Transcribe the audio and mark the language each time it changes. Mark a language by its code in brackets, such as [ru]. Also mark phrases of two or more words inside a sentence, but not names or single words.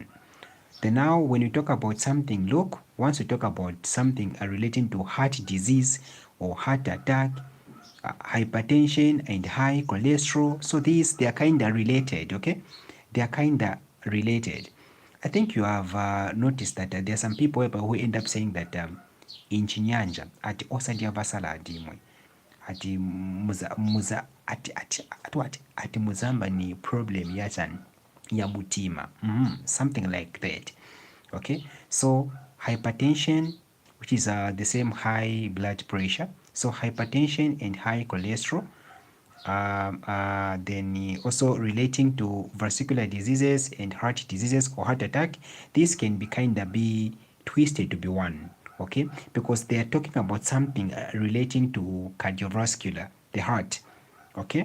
[en] Then now when you talk about something, look, once you talk about something relating to heart disease or heart attack, hypertension and high cholesterol, so these, they are kind of related, okay? They are kind of related. I think you have noticed that there are some people who end up saying that in Chinyanja [ny] ati osadya basaladi imwe ati muza ati muzamba ni problem yachani ya mutima, [en] something like that. Okay, so hypertension, which is the same high blood pressure, so hypertension and high cholesterol, then also relating to vascular diseases and heart diseases or heart attack, this can be kind of be twisted to be one, okay, because they are talking about something relating to cardiovascular, the heart, okay.